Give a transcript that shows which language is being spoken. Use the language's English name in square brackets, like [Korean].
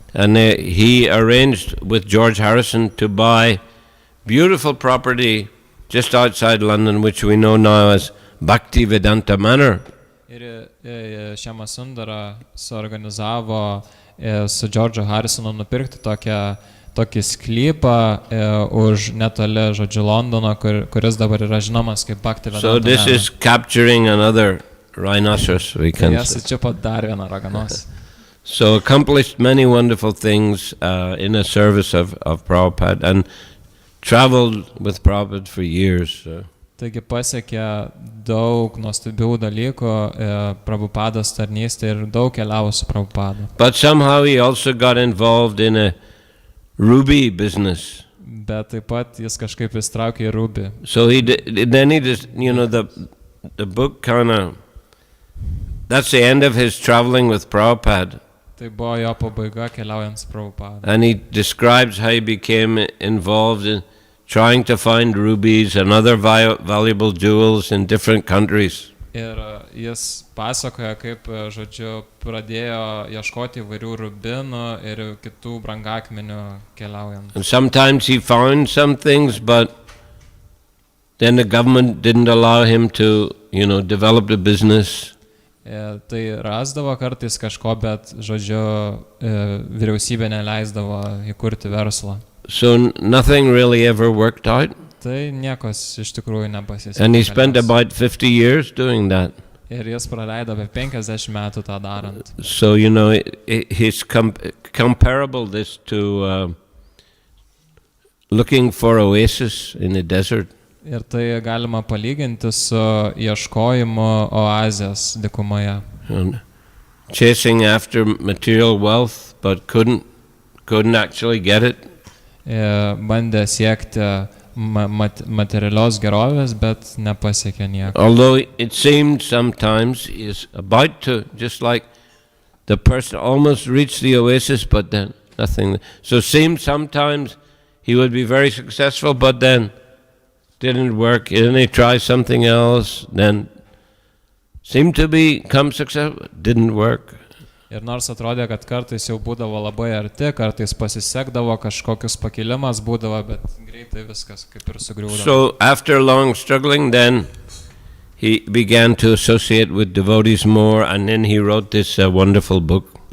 [English] And he arranged with George Harrison to buy beautiful property just outside London, which we know now as Bhakti Vedanta Manor. [Lithuanian] Ir Šemasundara suorganizavo su Džordžu Harrisonu nupirkti tokį sklypą už netoli, žodžiu, Londono, kuris dabar yra žinomas kaip Bhakti Vedanta [English] So this [Lithuanian] Manor. [English] is capturing another rhinoceros, we can [Lithuanian] Jie [English] say. [Lithuanian] sučiupo dar vieną raganosį. [English] So accomplished many wonderful things in a service of Prabhupada and traveled with Prabhupada for years. [Lithuanian] Taigi pasiekė daug nuostabių dalykų Prabhupados tarnystė ir daug keliavo su Prabhupada. [English] But somehow he also got involved in a ruby business. [Lithuanian] Bet taip pat jis kažkaip įstraukė į rubį. [English] So then he just, the book kind of, that's the end of his traveling with Prabhupada. [Lithuanian] Tai buvo jo pabaiga keliaujant su Prabhupada. [English] And he describes how he became involved in trying to find rubies and other valuable jewels in different countries. [Lithuanian] Ir jis pasakoja, kaip, žodžiu, pradėjo ieškoti įvairių rubinų ir kitų brangakmenių keliaujant. [English] And sometimes he found some things, but then the government didn't allow him to, develop the business. [Lithuanian] Tai rasdavo kartais kažko, bet, žodžiu, vyriausybė neleisdavo įkurti verslą. [English] So nothing really ever worked out. [Lithuanian] Tai niekos iš tikrųjų nepasisekė. [English] And he spent about 50 years doing that. [Lithuanian] Ir jis praleido apie 50 metų tą darant. [English] So, he's comparable this to looking for oasis in the desert. [Lithuanian] Ir tai galima palyginti su ieškojimu oazės dykumoje. [English] And chasing after material wealth, but couldn't actually get it. [Lithuanian] Bandė siekti materialios gerovės, bet nepasiekė nieko. [English] Although it seemed sometimes is about to, just like the person almost reached the oasis, but then nothing. So it seemed sometimes he would be very successful, but then didn't work, then they try something else, then seemed to become successful, didn't work. [Lithuanian] Ir nors atrodė, kad kartais jau būdavo labai arti, kartais pasisekdavo, kažkokius pakilimas būdavo, bet greitai viskas kaip ir sugriūdavo. [English] So after long struggling, then he began to associate with devotees more, and then he wrote this wonderful book.